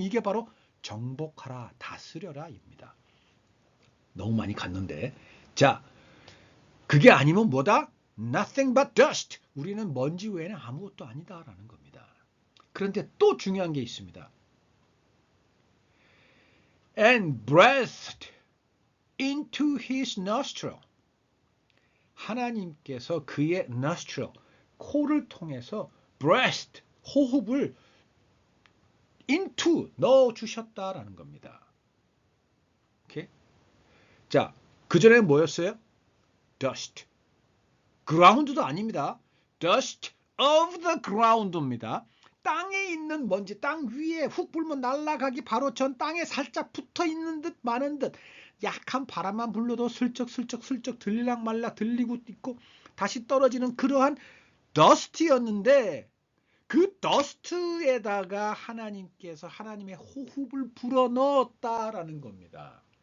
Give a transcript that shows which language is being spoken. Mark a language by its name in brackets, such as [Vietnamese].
[Korean] 이게 바로 정복하라, 다스려라 입니다. 너무 많이 갔는데. 자, 그게 아니면 뭐다? [English] Nothing but dust. [Korean] 우리는 먼지 외에는 아무것도 아니다라는 겁니다. 그런데 또 중요한 게 있습니다. [English] And breathed into his nostril. [Korean] 하나님께서 그의 nostril, 코를 통해서 breathed, 호흡을 into 넣어주셨다라는 겁니다. 오케이? 자, 그전에는 뭐였어요? dust. ground도 아닙니다. [English] dust of the ground입니다. [Korean] 땅에 있는 먼지, 땅 위에 훅 불면 날아가기 바로 전 땅에 살짝 붙어 있는 듯 마는 듯 약한 바람만 불러도 슬쩍 들리락 말락 들리고 있고 다시 떨어지는 그러한 dust였는데 그 dust에다가 하나님께서 하나님의 호흡을 불어넣었다라는 겁니다.